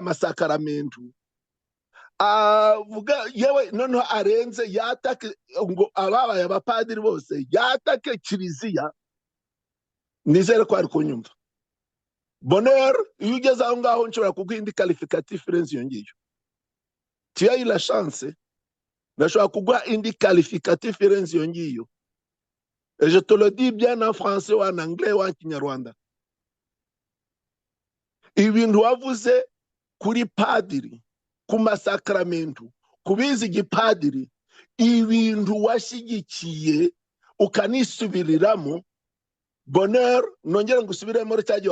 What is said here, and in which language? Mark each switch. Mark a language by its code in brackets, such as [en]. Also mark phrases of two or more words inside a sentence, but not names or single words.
[rw] amasakaramentu avuga yewe noneho arenze yatake ngo ababaye abapadiri bose yatake kiliziya nizere ko ari kunyumva bonheur iyo ugeze aho ngaho nshobora kuguha indi qualificatif irenze iyo ngiyo [fr] tu as eu la chance [rw] ndashobora kuguha indi qualificatif irenze iyo ngiyo [fr] et je te le dis bien en français ou en anglais ou en kinyarwanda [rw] ibintu wavuze kuri padiri ku masakramentu kubizi igipadiri ibintu washyigikiye ukanisubiriramo bonheur nongera ngusubiremo cyagiye